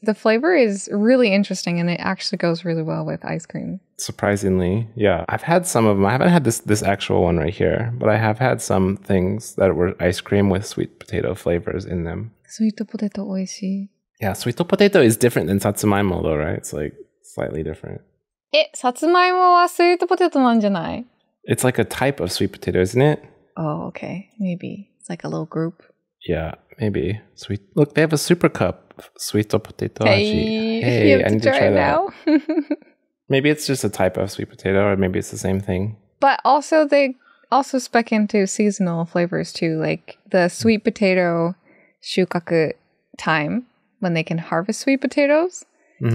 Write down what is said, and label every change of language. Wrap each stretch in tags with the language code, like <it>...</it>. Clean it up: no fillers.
<en>The flavor is really interesting and it actually goes really well with ice cream. Surprisingly, yeah. I've had some of them. I haven't had this actual one right here, but I have had some things that were ice cream with sweet potato flavors in them. Sweet potato</en> <ja>美味しい.</ja> <en>Yeah, sweet potato is different than satsumaimo though, right? It's like slightly different.</en> <ja>さつまいもはスイートポテトなんじゃない?</ja> <en>It's like a type of sweet potato, isn't it? Oh, okay. Maybe. It's like a little group. Yeah, maybe. Sweet. Look, they have a super cup sweet potato. Hey, I need to try that. Now. Maybe it's just a type of sweet potato, or maybe it's the same thing. But also, they also spec into seasonal flavors too, like the sweet potato shukaku time when they can harvest sweet potatoes. Mm-hmm.</en>